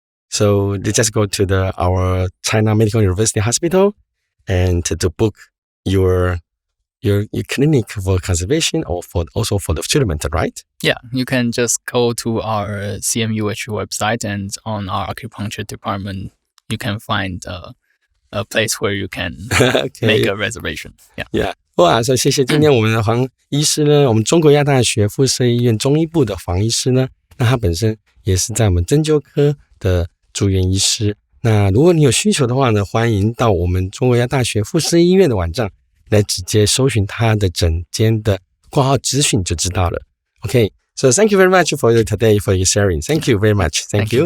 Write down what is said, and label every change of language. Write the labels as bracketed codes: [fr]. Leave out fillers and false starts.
[en] So they just go to our China Medical University Hospital and to book your clinic for conservation or also for the treatment, right? Yeah, you can just go to our CMUH website, and on our acupuncture department, you can find a place where you can make a reservation. Yeah. [zh] 哇，所以谢谢今天我们的黄医师呢，我们中国医药大学附设医院中医部的黄医师呢，那他本身也是在我们针灸科的住院医师。那如果你有需求的话呢，欢迎到我们中国医药大学附设医院的网站来直接搜寻他的诊间的挂号资讯就知道了。 [en] Okay, so thank you very much for today for your sharing. Thank you very much. Thank you.